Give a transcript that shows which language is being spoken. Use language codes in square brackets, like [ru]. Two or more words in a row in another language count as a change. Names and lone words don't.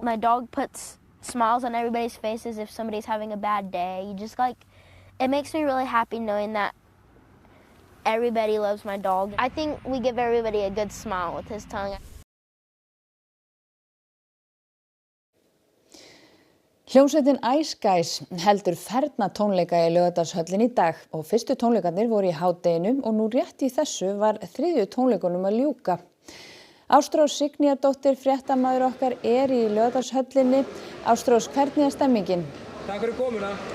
[en] My dog puts smiles on everybody's faces if somebody's having a bad day. You just it makes me really happy knowing that everybody loves my dog. I think we give everybody a good smile with his tongue. [is] Hljómsveitin Ice Guys heldur fernatónleika í Laugardalshöllinni í dag og fyrstu tónleikarnir voru í hádeginu og nú rétt í þessu var 3. tónleikunum að ljúka. Ástrós Signíadóttir, fréttamaður okkar, í Laugardalshöllinni. Ástrós, hvernig stemmingin? Takk fyrir komuna.